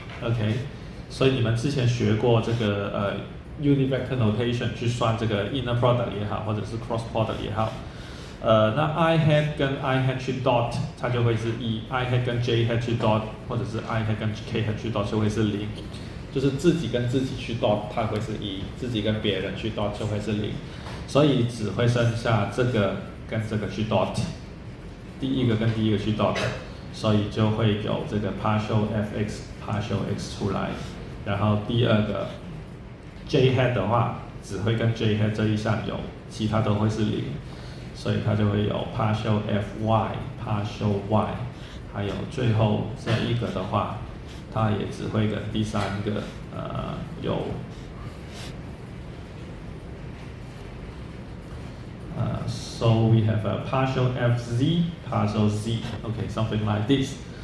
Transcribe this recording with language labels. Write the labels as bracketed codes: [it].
[zh] OK， 所以你们之前学过这个unit vector notation 去算这个 inner product 也好，或者是 cross product 也好。那 I hat 跟 I hat 去 dot， 它就会是1；I hat 跟 J hat 去 dot， 或者是 I hat 跟 K hat 去 dot 就会是0。就是自己跟自己去 dot 它会是1，自己跟别人去 dot 就会是0。所以只会剩下这个跟这个去 dot， 第一个跟第一个去 dot， 所以就会有这个 partial fx、partial x 出来。然后第二个 J hat 的话，只会跟 J hat 这一项有，其他都会是0。所以它就会有 partial fy、partial y， 还有最后这一个的话，它也只会跟第三个有 [en] so we have a partial fz, partial z, okay, something like this.